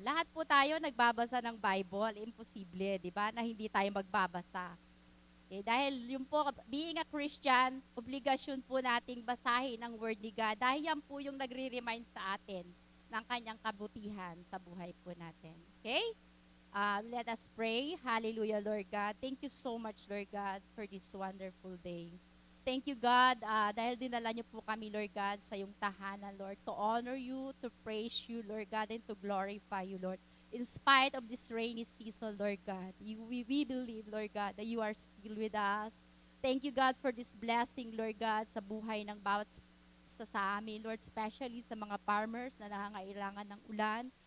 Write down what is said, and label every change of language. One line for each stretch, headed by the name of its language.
Filipino: Lahat po tayo nagbabasa ng Bible, imposible, di ba, na hindi tayo magbabasa. Okay, dahil yung po,
English: being a Christian,
Filipino: obligasyon po nating basahin ang Word ni God dahil yan po yung nagre-remind sa atin ng kanyang kabutihan sa buhay po natin.
English: Okay? Let us pray. Hallelujah, Lord God. Thank you so much, Lord God, for this wonderful day. Thank you, God,
Filipino: dahil dinala niyo po kami, Lord God, sa iyong tahanan,
English: Lord, to honor you, to praise you, Lord God, and to glorify you, Lord. In spite of this rainy season, Lord God, we believe, Lord God, that you are still with us. Thank you, God, for this blessing, Lord God,
Filipino: sa buhay ng bawat sa amin,
English: Lord, especially
Filipino: sa mga farmers na nangangailangan ng ulan.